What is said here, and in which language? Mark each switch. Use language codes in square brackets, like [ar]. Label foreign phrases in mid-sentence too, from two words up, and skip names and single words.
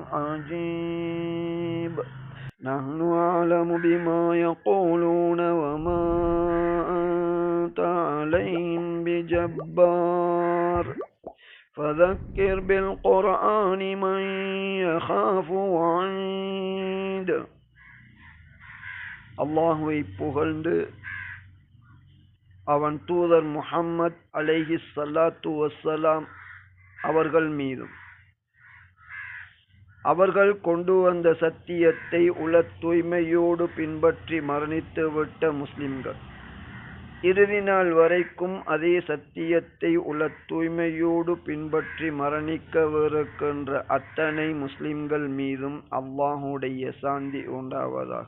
[ar] عجيب نحن أعلم بما يقولون وما أنت عليهم بجبار فذكر بالقرآن من يخاف وعيد. [ta] அல்லாஹுவை புகழ்ந்து அவன் தூதர் முஹம்மத் [ar] عليه الصلاة والسلام [ta] அவர்கள் மீதும் அவர்கள் கொண்டு வந்த சத்தியத்தை உள தூய்மையோடு பின்பற்றி மரணித்துவிட்ட முஸ்லிம்கள் இறுதி நாள் வரைக்கும் அதே சத்தியத்தை உள தூய்மையோடு பின்பற்றி மரணிக்கவிருக்கின்ற அத்தனை முஸ்லிம்கள் மீதும் அல்லாஹுடைய சாந்தி உண்டாவதாக.